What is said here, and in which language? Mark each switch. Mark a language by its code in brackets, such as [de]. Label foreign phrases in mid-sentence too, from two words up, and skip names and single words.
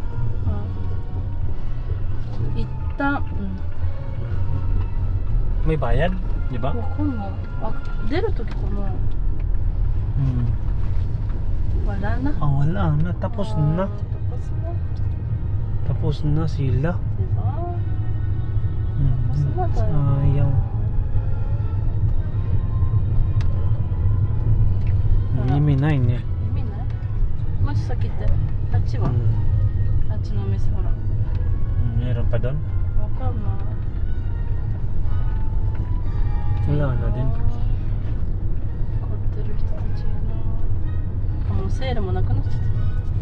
[ja] Itta. [tl] May bayad, di ba? [ja] わかんない。出るときかな。 [tl] Wala na. Wala na. Tapos na. Tapos na. Tapos na sila. Diba? Tapos na tayo. Sayang. [ja] 意味ないね。意味ないもし先ってあっちは、あっちのお店ほら [tl] Meron pa doon? [ja] わかんない [tl] Wala na din. [ja] 買ってる人たちいるなあもうセールもなくなっちゃった